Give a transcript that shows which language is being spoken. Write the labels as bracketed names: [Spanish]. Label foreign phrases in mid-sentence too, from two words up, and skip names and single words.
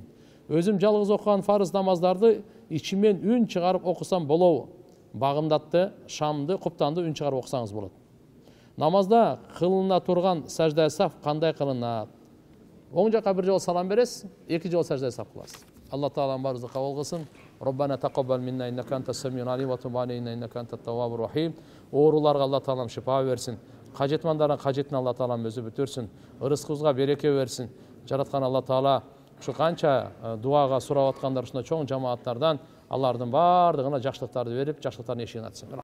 [Kyrgyz] Өзүм жалгыз окуган фарыз намаздарды ичимен үн чыгарып окусам болобу? Багымдатты, шамды, куптанды үн чыгарып окусаңыз болот. Намазда кылына турган сажда саф кандай кылынат? Оң жака бир жолу салам бересиз, эки жолу сажда саф кыласыз. Алла Таалам баарыбызды кабыл кылсын. [Arabic] ربنا تقبل منا إنك أنت السميع العليم وتب علينا إنك أنت التواب الرحيم. [Kyrgyz] Ооруларга Алла Таалам шифа берсин. Кажетмандардын кажетин Алла Таалам өзү бүтүрсүн. Ырыскыбызга береке берсин. Жараткан Алла Таала ушу канча дуага сурап аткандар ушундай чоң жамааттардан алардын баардыгына жакшылыктарды берип, жакшылыктардын эшигин ачсын.